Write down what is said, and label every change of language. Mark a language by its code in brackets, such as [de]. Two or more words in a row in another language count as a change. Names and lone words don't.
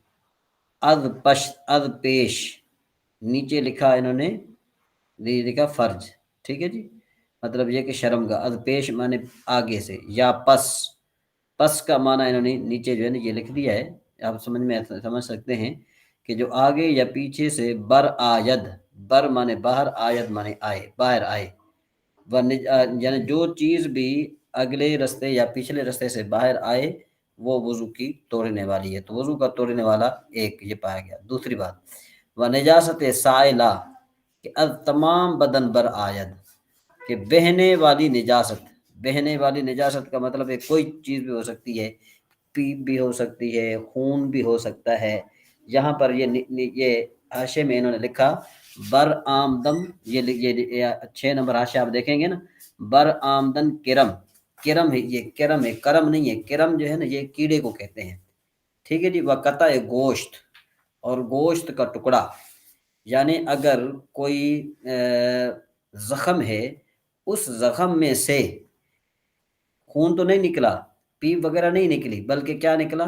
[fa] از پیش، [ur] نیچے لکھا انہوں نے لکھا فرض، ٹھیک ہے جی، مطلب یہ کہ شرم گاہ، [fa] از پیش [ur] معنی آگے سے، یا پس کا معنی انہوں نے نیچے جو ہے نا یہ لکھ دیا ہے، آپ سمجھ سکتے ہیں کہ جو آگے یا پیچھے سے [fa] بر آید، [ur] بر معنی باہر، آید معنی آئے، باہر آئے، یعنی جو چیز بھی اگلے رستے یا پچھلے رستے سے باہر آئے وہ وضو کی توڑنے والی ہے۔ تو وضو کا توڑنے والا ایک یہ پایا گیا۔ دوسری بات نجاست سائلہ، کہ [fa] از تمام بدن بر آید، [ur] کہ بہنے والی نجاست، بہنے والی نجاست کا مطلب ہے کوئی چیز بھی ہو سکتی ہے، پیپ بھی ہو سکتی ہے، خون بھی ہو سکتا ہے۔ یہاں پر یہ حاشے میں انہوں نے لکھا [fa] بر آمدم، [ur] یہ 6 نمبر حاشے آپ دیکھیں گے نا، [fa] بر آمدن [ur] کرم ہے، یہ کرم ہے، کرم نہیں ہے، کرم جو ہے نا یہ کیڑے کو کہتے ہیں، ٹھیک ہے جی۔ وقتہ گوشت، اور گوشت کا ٹکڑا، یعنی اگر کوئی زخم ہے، اس زخم میں سے خون تو نہیں نکلا، پیپ وغیرہ نہیں نکلی، بلکہ کیا نکلا؟